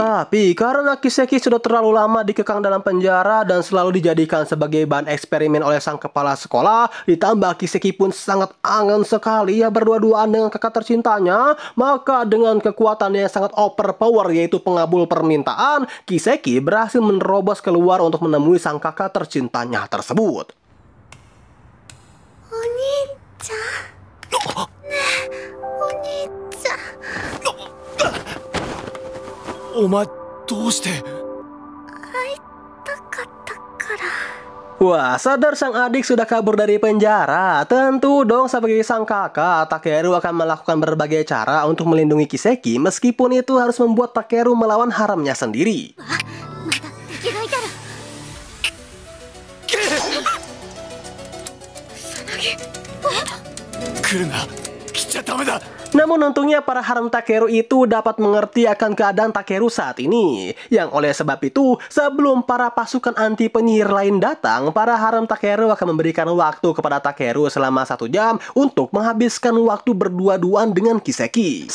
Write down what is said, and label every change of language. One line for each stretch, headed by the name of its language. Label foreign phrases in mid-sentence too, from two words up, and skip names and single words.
Indonesian: Tapi karena Kiseki sudah terlalu lama dikekang dalam penjara dan selalu dijadikan sebagai bahan eksperimen oleh sang kepala sekolah, ditambah Kiseki pun sangat angan sekali ya berdua-duaan dengan kakak tercintanya, maka dengan kekuatan yang sangat overpower yaitu pengabul permintaan, Kiseki berhasil menerobos keluar untuk menemui sang kakak tercintanya tersebut.
Japanese: お兄ちゃん。お兄ちゃん. お前どうして。会いたかったから。
Indonesian: Wah, sadar sang adik sudah kabur dari penjara. Tentu dong sebagai sang kakak, Takeru akan melakukan berbagai cara untuk melindungi Kiseki meskipun itu harus membuat Takeru melawan haramnya sendiri.
Japanese: 来るな、来ちゃダメだ。
Indonesian: Namun untungnya para haram Takeru itu dapat mengerti akan keadaan Takeru saat ini. Yang oleh sebab itu, sebelum para pasukan anti penyihir lain datang, para haram Takeru akan memberikan waktu kepada Takeru selama 1 jam untuk menghabiskan waktu berdua-duaan dengan Kiseki.